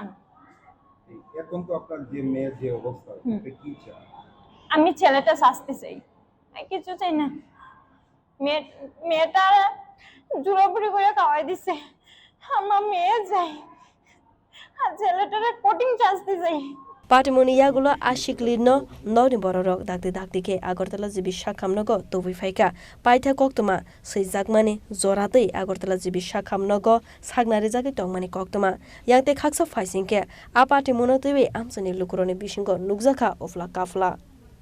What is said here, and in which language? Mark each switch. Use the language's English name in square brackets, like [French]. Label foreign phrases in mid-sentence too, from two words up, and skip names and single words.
[Bangla] এখন তো আপনার যে মেয়ের যে অবস্থা এটা কি চাই আমি ছেলেটা শাস্তি চাই কিছু চাই না মেয়েটা জুড়াপুরি করে খাওয়াই দিছে আমার মেয়ে যাই আর ছেলেটারে কোটিং শাস্তি চাই [Kok Borok] Patimung Yakulo Sikli no nogni borok dakti ke Agartala Sakham Nogo Tubujakha paitha Koktwma Chaitogjakmani joratei Agartala Sakham Nogo sagnari jagi tongmani Koktwma yangte khaksa faisingke Patimung tebe Amchaini lukuroni bisingo nukjakha ofla kafla.